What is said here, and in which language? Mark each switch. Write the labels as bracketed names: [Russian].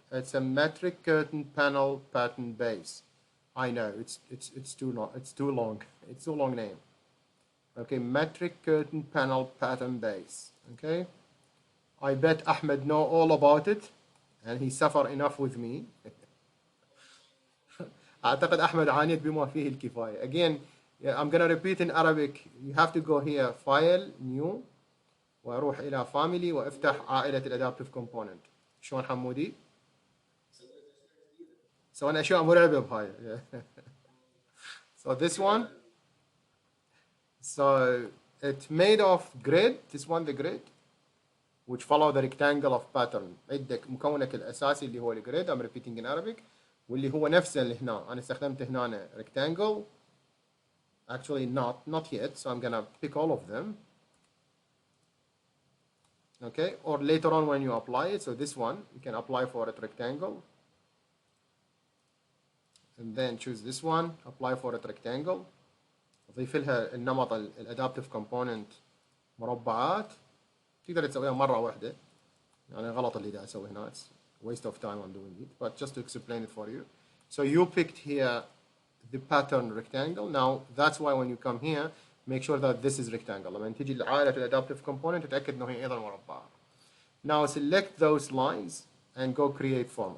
[English] It's a metric curtain panel pattern base. I know it's too long. It's too long. It's too long name. Okay, metric curtain panel pattern base. Okay, I bet Ahmed know all about it, and he suffered enough with me. [Arabic] أعتقد أحمد عانيت بما فيه الكفاية. [English] Again, yeah, I'm gonna repeat in Arabic. You have to go here, File, New, [Arabic] وأروح إلى Family وأفتح عائلة الأدابتيف كومبوننت. شلون حمودي؟ سوينا أشياء مرعبة بهاي. [English] So this one. So it's made of grid. This one the grid, which follow the rectangle of pattern. [Arabic] عندك مكونك الأساسي اللي هو الجريد. [English] I'm repeating in Arabic. [Arabic] واللي هو نفسه اللي هنا. أنا استخدمت هنا rectangle. [English] Actually not yet. So I'm gonna pick all of them. Okay. Or later on when you apply it. So this one you can apply for it rectangle. And then choose this one. Apply for it rectangle. [Arabic] أضيف لها النمط الادابتيف كومبوننت مربعات. تقدر تسويها مرة واحدة. يعني غلط اللي دا أسوي هنا. [English] It's waste of time on doing it. But just to explain it for you. So you picked here the pattern rectangle. Now that's why when you come here, make sure that this is rectangle. [Arabic] لما تيجي لعائلة الادابتيف كومبوننت تتأكد إنه هي أيضا مربعة. [English] Now select those lines and go create form.